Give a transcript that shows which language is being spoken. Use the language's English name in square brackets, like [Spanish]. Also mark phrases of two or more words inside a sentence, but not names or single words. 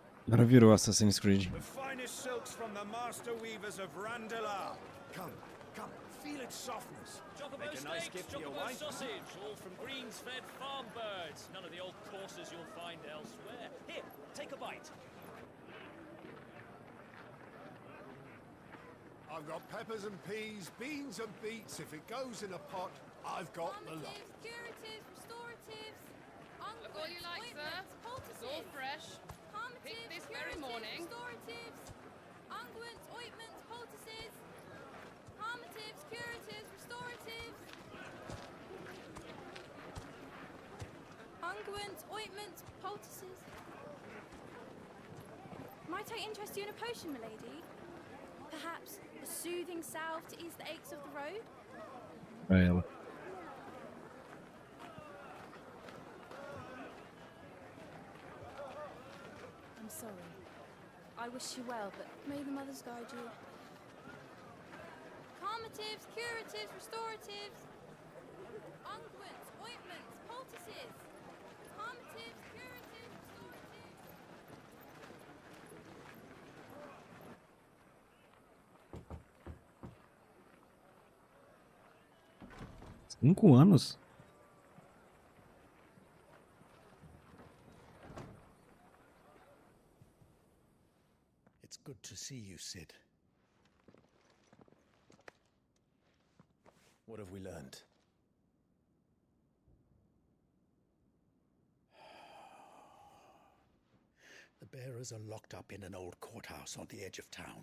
[Portuguese] Agora virou Assassin's Creed. [English] The finest silks from the master weavers of Randalar. Come, feel its softness. Chocobo Make a nice steaks, gift for your chocobo wife. sausage, all from greens-fed farm birds. None of the old courses you'll find elsewhere. Here, take a bite. I've got peppers and peas, beans and beets. If it goes in a pot, I've got the lot. Curatives, restoratives, Look all you like, sir. It's all fresh. Picked this very morning. restoratives, unguents, ointments, poultices, palmatives, curatives, restoratives, unguents, ointments, poultices. Might I interest you in a potion, milady? Perhaps a soothing salve to ease the aches of the road? [Portuguese] Pra ela. [English] I'm sorry. I wish you well, but may the mothers guide you. Calmatives, curatives, restoratives, unguents, ointments, poultices. Calmatives, curatives, restoratives. [Portuguese] 5 anos? [English] It's good to see you, Sid. What have we learned? The bearers are locked up in an old courthouse on the edge of town.